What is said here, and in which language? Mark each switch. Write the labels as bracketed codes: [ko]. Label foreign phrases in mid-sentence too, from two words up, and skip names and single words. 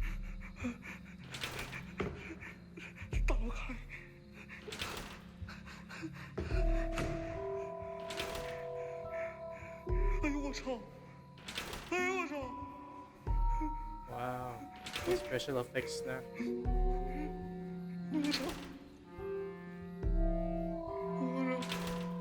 [zh] 打不开。哎呦我操！哎呦我操！ [en] Wow. Special effects na. [zh] 哎呦我操！我操！